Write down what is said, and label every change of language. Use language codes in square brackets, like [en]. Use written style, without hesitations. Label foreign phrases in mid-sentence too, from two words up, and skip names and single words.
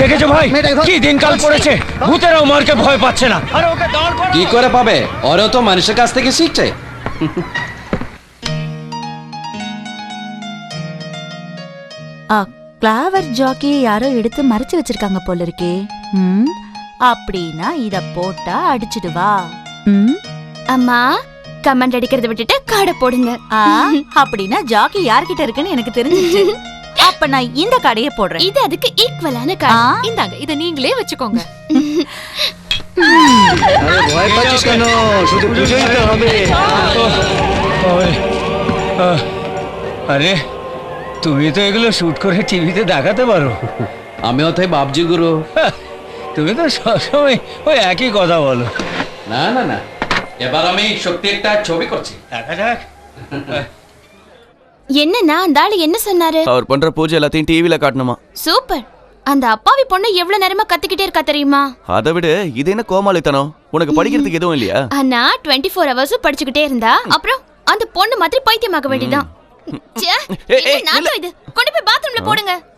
[bn] ভাই কি দিনকাল পড়েছে ভূতেরাও মারকে ভয় পাচ্ছে না আরে ওকে দাঁড় কর কি করে পাবে ওরও তো মানুষের কাছ থেকে শিখছে [ta] கிளாவர் ஜாக்கியை யாரோ எடுத்து மறைச்சு வச்சிருக்காங்க போல இருக்கே. அப்படின்னா இத போட்டா அடிச்சிடுவா. அம்மா கமெண்ட் அடிக்கிறத விட்டுட்டு காடை போடுங்க. அப்படின்னா ஜாக்கி யார்கிட்ட இருக்குன்னு எனக்கு தெரிஞ்சிச்சு. அப்ப நான் இந்த கடையை போடுறேன். இது அதுக்கு ஈக்குவலான காடை. இந்தாங்க இத நீங்களே வச்சுக்கோங்க. [bn] আরে ভয় পাচ্ছিস কেন শুধু বুঝেই তো হবে আরে তুমি তো এগুলো শুট করে টিভিতে দেখাতে পারো আমিও তাই ভাবছি গুরু তুমি তো সবসময় ওই একই কথা বলো না না না এবার আমি সত্যি একটা ছবি করছি দেখা যাক [ta] என்னன்னா அந்த ஆளு என்ன சொன்னாரு அவர் பண்ற பூஜை எல்லாத்தையும் டிவில காட்டணுமா? சூப்பர் அந்த அப்பாவி பொண்ணு எவ்வளவு நேரமா கத்திக்கிட்டே இருக்கா தெரியுமா அதை விட இது என்ன கோமாளித்தனம் உனக்கு படிக்கிறதுக்கு எதுவும் இல்லையா அண்ணா 24 hours படிச்சுக்கிட்டே இருந்தா அப்புறம் அந்த பொண்ணு மாதிரி பைத்தியமாக வேண்டியதான் இது கொண்டு போய் பாத்ரூம்ல போடுங்க